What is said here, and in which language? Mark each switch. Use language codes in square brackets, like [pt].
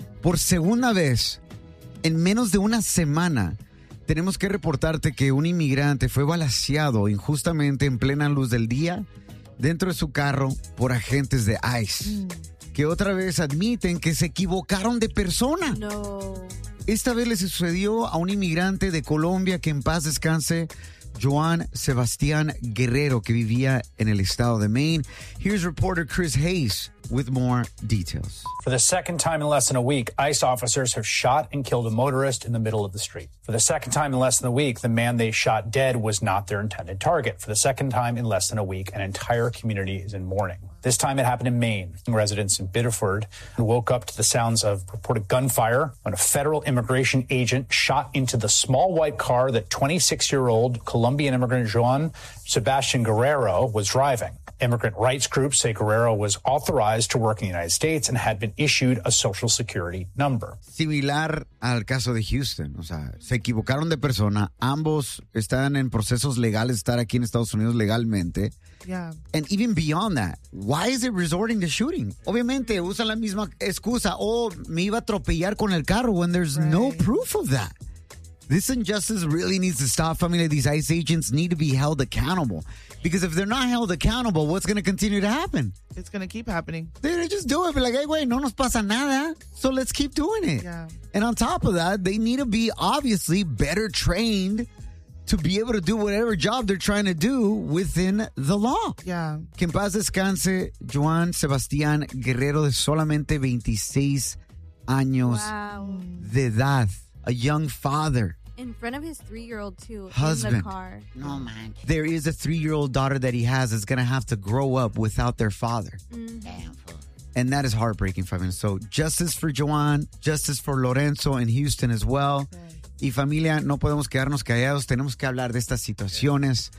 [es] Por segunda vez, en menos de una semana, tenemos que reportarte que un inmigrante fue balaceado injustamente en plena luz del día dentro de su carro por agentes de ICE, que otra vez admiten que se equivocaron de persona. No. Esta vez le sucedió a un inmigrante de Colombia, que en paz descanse, Joan Sebastián Guerrero, que vivía en el estado de Maine. [en] Here's reporter Chris Hayes with more details. For the second time in less than a week, ICE officers have shot and killed a motorist in the middle of the street. For the second time in less than a week, the man they shot dead was not their intended target. For the second time in less than a week, an entire community is in mourning. This time it happened in Maine. Residents in Biddeford woke up to the sounds of reported gunfire when a federal immigration agent shot into the small white car that 26-year-old Colombian immigrant Joan Sebastian Guerrero was driving. Immigrant rights groups say Guerrero was authorized to work in the United States and had been issued a social security number. [es] Similar al caso de Houston, o sea, se equivocaron de persona. Ambos están en procesos legales, estar aquí en Estados Unidos legalmente. [en] Yeah. And even beyond that, why is it resorting to shooting? [es] Obviamente usan la misma excusa, oh, me iba a atropellar con el carro, [en] when there's right. No proof of that. This injustice really needs to stop, family. These ICE agents need to be held accountable. Because if they're not held accountable, what's going to continue to happen? It's going to keep happening. They're going to just do it. Be like, hey, wait, [es] no nos pasa nada. [en] So let's keep doing it. Yeah. And on top of that, they need to be obviously better trained to be able to do whatever job they're trying to do within the law. Yeah. [es] Que en paz descanse, Joan Sebastián Guerrero, de solamente 26 años de edad. [en] A young father. In front of his 3-year-old, too. Husband. In the car. No, man. There is a 3-year-old daughter that he has that's going to have to grow up without their father. Mm-hmm. And that is heartbreaking for him. So justice for Joan, justice for Lorenzo in Houston as well. Good. [es] Y familia, no podemos quedarnos callados. Tenemos que hablar de estas situaciones.